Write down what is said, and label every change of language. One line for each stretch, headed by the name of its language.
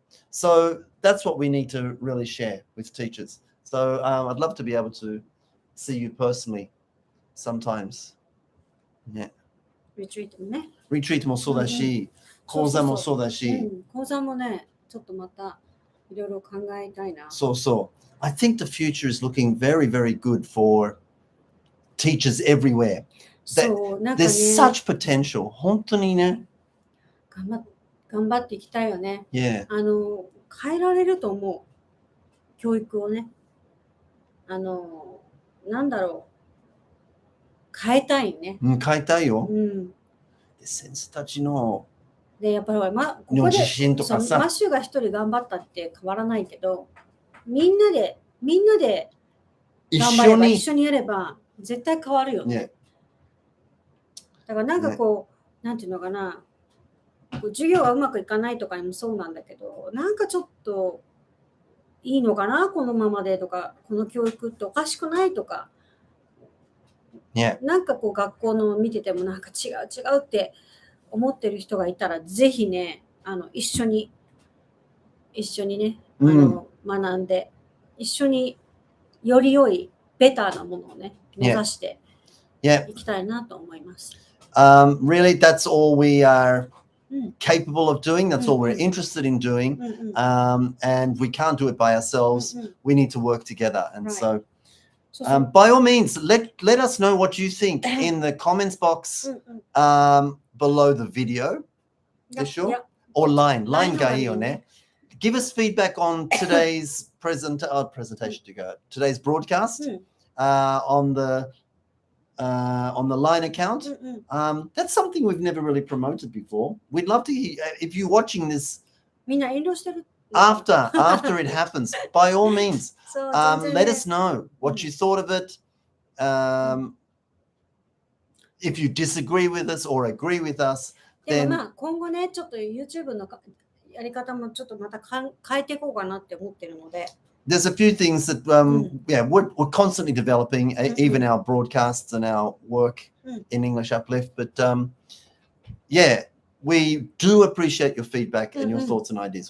English: So that's what we need to really share with teachers. So I'd love to be able to see you personally sometimes. Yeah.
Japanese: Retreat もそうだし、講座もそうだし。講座もね、ちょっとまたいろいろ考えたいな。そう。
English: I think the future is looking very, very good for teachers everywhere. There's such potential.
Japanese: 本当にね。頑張っていきたいよね。
English: Yeah.
Japanese: 変えられると思う。教育をね。なんだろう。変えたいね。変えたいよ。先生たちので、やっぱりここで自信とかさ。マッシュが一人頑張ったって変わらないけど、みんなで頑張れば一緒にやれば絶対変わるよね。だからなんかなんていうのかな。授業がうまくいかないとかにもそうなんだけど、なんかちょっといいのかなこのままでとか、この教育っておかしくないとか、なんか学校の見ててもなんか違うって思ってる人がいたら、ぜひね、一緒にね、学んで、一緒により良いベターなものをね、目指していきたいなと思います。
English: Really, that's all we are capable of doing. That's all we're interested in doing. And we can't do it by ourselves. We need to work together. And so by all means, let us know what you think in the comments box below the video.
Japanese: Or lineがいいよね.
English: Give us feedback on today's presentation to go. Today's broadcast on the line account. That's something we've never really promoted before. We'd love to hear if you're watching this after it happens. By all means, let us know what you thought of it. If you disagree with us or agree with us, then
Japanese: 今後ね、ちょっと YouTube のやり方もちょっとまた変えていこうかなって思ってるので。
English: There's a few things that we're constantly developing, even our broadcasts and our work in English Uplift. But we do appreciate your feedback and your thoughts and ideas.